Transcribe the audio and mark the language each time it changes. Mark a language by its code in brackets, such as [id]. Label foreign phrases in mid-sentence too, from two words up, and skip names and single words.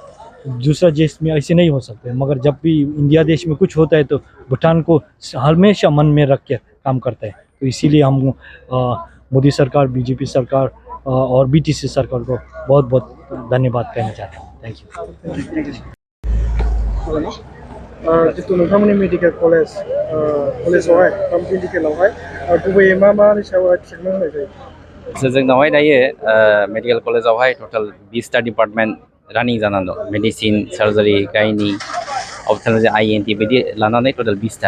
[hi] दूसरा देश में ऐसे नहीं हो सकते, मगर जब भी इंडिया देश में कुछ होता है तो भूटान को हमेशा मन में रख के काम करता है। तो इसीलिए हम मोदी सरकार, BJP सरकार और BTC सरकार को बहुत बहुत धन्यवाद कहना चाहते हैं। [en] थैंक यू। [brx] जितु नोंथांमोननि मेडिकेल कलेजावहाय मेडिकेलावहाय गुबैयै मा सायाव ट्रिटमेन्ट होनाय जायो? जोंनावहाय दायो मेडिकेल कलेजावहाय [en] total 20 department [brx] रानिं जानानै दं। [en] medicine, surgery, gynae, ophthalmology, ENT [brx] बिदि लानानै टोटाल 20टा।